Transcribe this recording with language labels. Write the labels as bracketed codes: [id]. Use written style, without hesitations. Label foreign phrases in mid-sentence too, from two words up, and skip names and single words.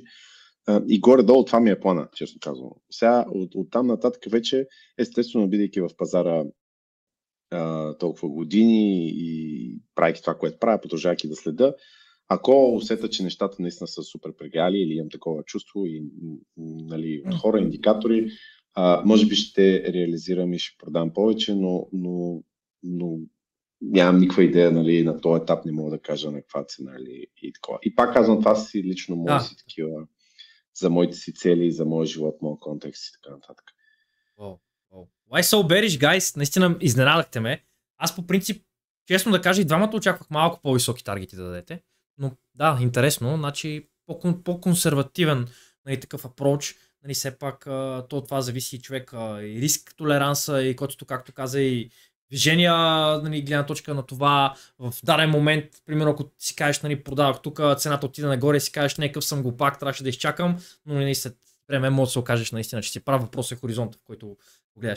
[bg] И горе-долу това ми е плана, честно казвам. Сега от там нататък вече, естествено, бидейки в пазара толкова години и правейки това, което правя, продължавайки да следа, ако усета, че нещата наистина са супер прегряли или имам такова чувство и, нали, хора, индикатори, може би ще реализирам и ще продам повече, но нямам никаква идея, нали, на този етап не мога да кажа на каква цена и такова. И пак казвам, това си лично мои си такива за моите си цели, за моя живот, моя контекст и така нататък. [en] Why so bearish, guys? [bg] Наистина изненадахте ме. Аз по принцип, честно да кажа, и двамата очаквах малко по-високи таргети да дадете. Но да, интересно, значи по-консервативен, нали, такъв апроч. Нали, все пак това зависи и човека, и риск толеранса, и който, както каза, и движения, нали, гледна точка на това в даден момент, примерно ако си кажеш, нали, продавах тук, цената отиде нагоре и си кажеш, някакъв съм го пак, трябваше да изчакам, но нали, след време може да се окажеш наистина, че си прав, въпрос е хоризонта, в който го гледаш.